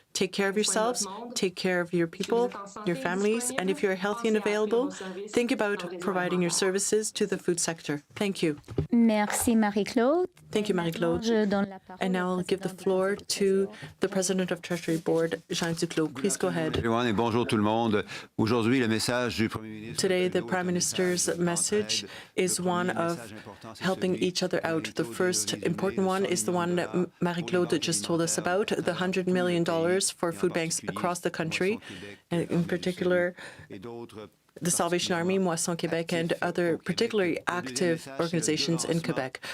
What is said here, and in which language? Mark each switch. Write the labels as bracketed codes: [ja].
[en] Take care of yourselves, take care of your people, your families, and if you're healthy and available, think about providing your services to the food sector. Thank you. [fr] Merci, Marie-Claude. [en] Thank you, Marie-Claude. And now I'll give the floor to the President of Treasury Board, Jean Duclos. Please go ahead. [fr] Everyone, et bonjour tout le monde. Aujourd'hui, le message du Premier ministre. [en] Today, the Prime Minister's message is one of helping each other out. The first important one is the one that Marie-Claude just told us about, the $100 million for food banks across the country, and in particular, the Salvation Army, Moisson Québec, and other particularly active organizations in Quebec.